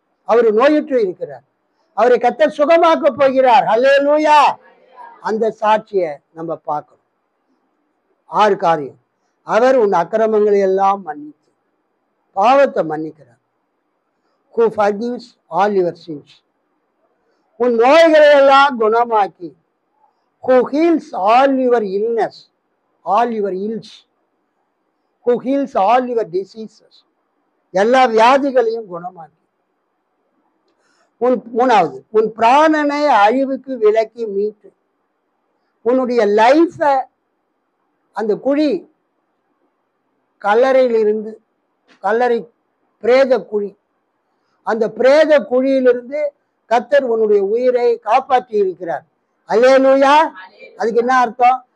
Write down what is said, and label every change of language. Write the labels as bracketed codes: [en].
[ta] அவர் நோயுற்று இருக்கிறார். அவரை கர்த்தர் சுகமாக்க போகிறார். ஹல்லேலூயா. அந்த சாட்சியை நம்ம பார்க்கணும். 6 காரியம். அவர் உன் அக்கிரமங்களை எல்லாம் மன்னித்து பாவத்தை மன்னிக்கிறார். [en] Who forgives all your sins. [ta] உன் நோய்களை எல்லாம் குணமாக்கி, [en] who heals all your illness, all your ills, who heals all your diseases. [ta] எல்லா வியாதிகளையும் குணமாக்கி. மூணாவது, உன் பிராணனை அழிவுக்கு விலக்கி மீட்டு, உன்னுடைய லைஃப அந்த குழி, கல்லறையிலிருந்து, கல்லறை பிரேத குழி, அந்த பிரேத குழியிலிருந்து கர்த்தர் உன்னுடைய உயிரை காப்பாற்றி இருக்கிறார். அல்லேலூயா. அதுக்கு என்ன அர்த்தம்?